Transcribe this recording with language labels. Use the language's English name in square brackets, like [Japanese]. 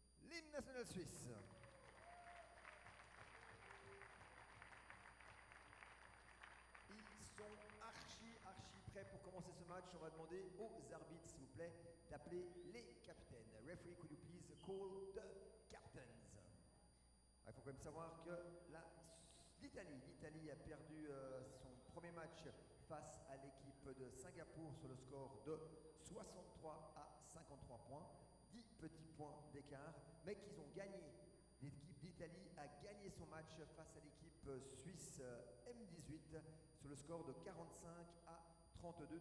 [French] L'hymne national suisse. Ils sont archi prêts pour commencer ce match. On va demander aux arbitres, s'il vous plaît, d'appeler les capitaines. [English] Referee, could you please call the captains? [French] Il faut quand même savoir que l'Italie a perdu son premier match face à l'équipe de Singapour sur le score de 63 à 53 points. 10 petits points d'écart, mais qu'ils ont gagné. L'équipe d'Italie a gagné son match face à l'équipe suisse M18 sur le score de 45 à 32.